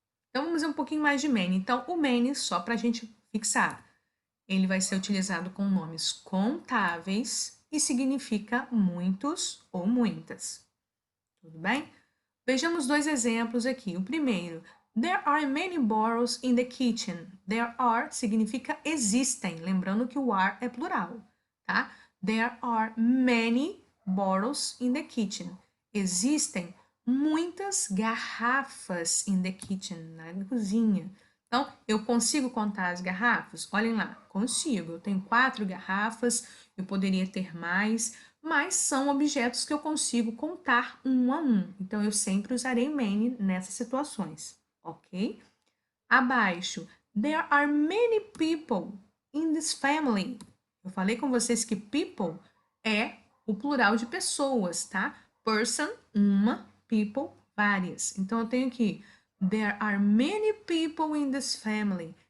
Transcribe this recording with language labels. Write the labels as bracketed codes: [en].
[pt] Então, vamos ver um pouquinho mais de many. Então, o many, só para a gente fixar, ele vai ser utilizado com nomes contáveis e significa muitos ou muitas. Tudo bem? Vejamos dois exemplos aqui. O primeiro, [en] there are many bottles in the kitchen. [pt] There are significa existem, lembrando que o are é plural, tá? [en] There are many bottles in the kitchen. [pt] Existem muitas garrafas [en] in the kitchen, [pt] na cozinha. Então, eu consigo contar as garrafas? Olhem lá, consigo. Eu tenho 4 garrafas, eu poderia ter mais, mas são objetos que eu consigo contar um a um. Então, eu sempre usarei many nessas situações, ok? Abaixo, [en] there are many people in this family. [pt] Eu falei com vocês que people é o plural de pessoas, tá? Person, uma, people, várias. Então, eu tenho aqui, [en] there are many people in this family.